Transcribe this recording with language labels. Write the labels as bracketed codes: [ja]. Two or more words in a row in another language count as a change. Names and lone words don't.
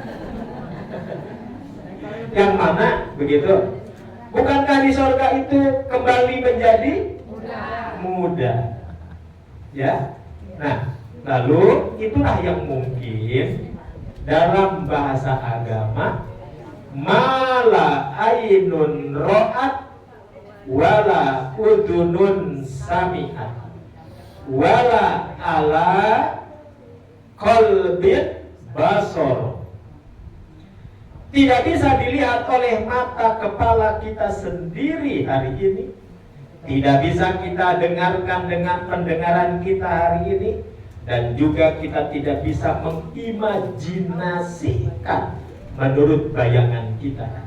[id] Yang mana begitu? Bukankah di surga itu kembali menjadi muda? Ya. Nah, lalu itulah yang mungkin dalam bahasa agama [ar] ما لا عين رأت ولا أذن سمعت ولا على قلب بشر. [id] Tidak bisa dilihat oleh mata kepala kita sendiri hari ini, tidak bisa kita dengarkan dengan pendengaran kita hari ini, dan juga kita tidak bisa mengimajinasikan menurut bayangan kita.